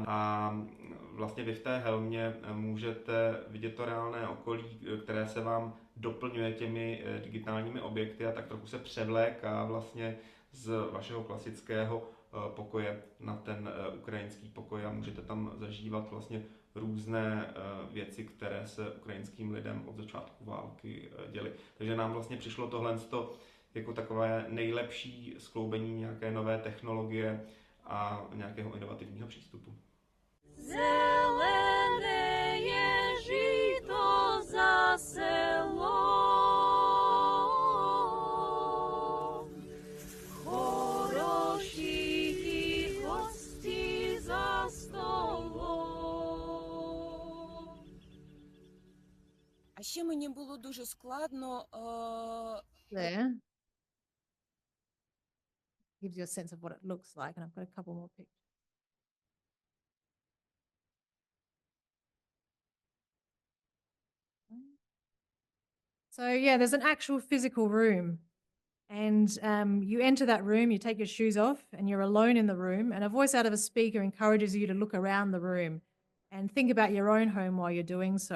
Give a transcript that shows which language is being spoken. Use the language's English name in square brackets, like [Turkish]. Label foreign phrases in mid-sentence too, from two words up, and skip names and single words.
[Czech] A vlastně vy v té helmě můžete vidět to reálné okolí, které se vám doplňuje těmi digitálními objekty a tak trochu se převléká vlastně z vašeho klasického pokoje na ten ukrajinský pokoj a můžete tam zažívat vlastně různé věci, které se ukrajinským lidem od začátku války děly. Takže nám vlastně přišlo tohle jako takové nejlepší skloubení nějaké nové technologie a nějakého inovativního přístupu. Zelené je žito za selo. [Ukrainian] А ще мені було дуже складно. [English] There. Gives you a sense of what it looks like, and I've got a couple more pictures. So yeah, there's an actual physical room, and you enter that room, you take your shoes off, and you're alone in the room, and a voice out of a speaker encourages you to look around the room and think about your own home while you're doing so.